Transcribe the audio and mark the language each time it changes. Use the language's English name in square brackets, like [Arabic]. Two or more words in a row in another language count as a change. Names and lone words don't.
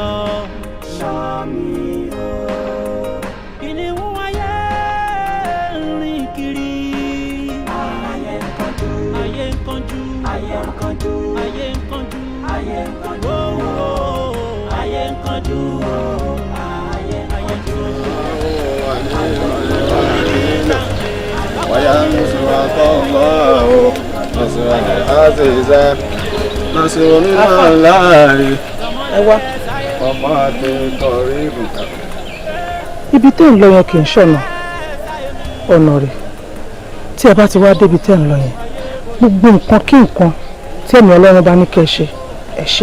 [Yoruba] Ṣọ́ mi o. Kìnìún ayé ń rìn kiri. Ayé ń kánjú. Ayé ń kánjú. Ayé ń kánjú. Ayé ń kánjú. Ayé ń kánjú. Ayé ń kánjú. Ayé ń kánjú. [Arabic] وينصرك الله نصرا عزيزا نصر من الله وما قريب. [Yoruba] Ibi tẹ́ ń lọ yẹn kì í ṣọ̀nà ọ̀nà rẹ̀ tí ẹ bá ti wá débi tẹ́ ń lọ yẹn gbogbo nǹkan kí nǹkan tí ẹ̀mí Ọlọ́run bá ní kẹ́ ẹ ṣe ẹ ṣe.